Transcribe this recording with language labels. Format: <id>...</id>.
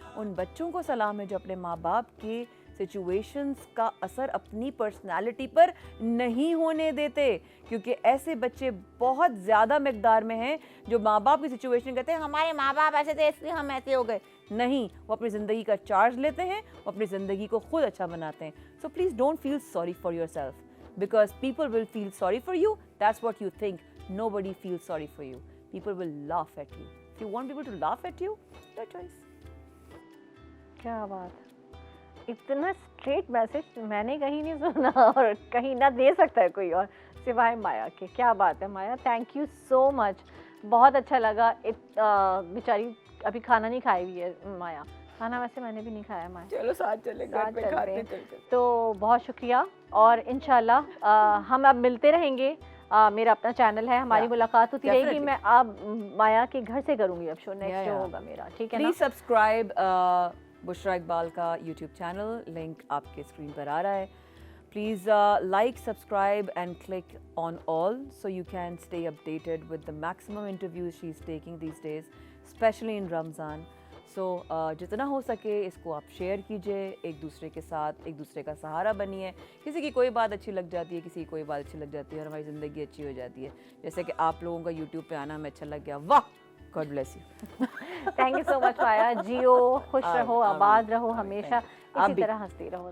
<ur>ان بچوں کو سلام ہے جو اپنے ماں باپ کے سچویشنز کا اثر اپنی پرسنالٹی پر نہیں ہونے دیتے, کیونکہ ایسے بچے بہت زیادہ مقدار میں ہیں جو ماں باپ کی سچویشن کہتے ہیں ہمارے ماں باپ ایسے تھے اس لیے ہم ایسے ہو گئے. نہیں, وہ اپنی زندگی کا چارج لیتے ہیں, وہ اپنی زندگی کو خود اچھا بناتے ہیں.</ur> <en>So please don't feel sorry for yourself, because people will feel sorry for you. That's what you think. Nobody feels sorry for you. People will laugh at you. If you want people to laugh at you, your choice.</en> <ur>کیا بات, اتنا street message میں نے کہیں نہیں سنا اور کہیں نہ دے سکتا ہے کوئی اور سوائے مایا کے. کیا بات ہے مایا,</ur> <en>thank you so much,</en> <ur>بہت اچھا لگا. بیچاری ابھی کھانا نہیں کھائی ہوئی ہے مایا, کھانا ویسے میں نے بھی نہیں کھایا مایا. چلو ساتھ چلیں گھر پہ کھاتے چلتے. تو بہت شکریہ, اور انشاءاللہ ہم اب ملتے رہیں گے. میرا اپنا چینل ہے, ہماری ملاقات ہوتی رہے گی. میں اب مایا کے گھر سے کروں گی اب شو, نیکسٹ شو ہوگا میرا, ٹھیک ہے نا. پلیز سبسکرائب بشرا اقبال کا یوٹیوب چینل, لنک آپ کے اسکرین پر آ رہا ہے.</ur> <en>Please like, subscribe and click on all so you can stay updated with the maximum interviews she's taking these days, especially in Ramzan.</en> <ur>سو جتنا ہو سکے اس کو آپ شیئر کیجئے ایک دوسرے کے ساتھ, ایک دوسرے کا سہارا بنیے. کسی کی کوئی بات اچھی لگ جاتی ہے, کسی کی کوئی بات اچھی لگ جاتی ہے, اور ہماری زندگی اچھی ہو جاتی ہے. جیسے کہ آپ لوگوں کا یوٹیوب پہ آنا ہمیں اچھا لگ گیا, واہ,</ur> <en>God bless you. Thank you so much</en> <ur>مایا, جیو, خوش رہو, آباد رہو, ہمیشہ اسی طرح ہنستی رہو.</ur>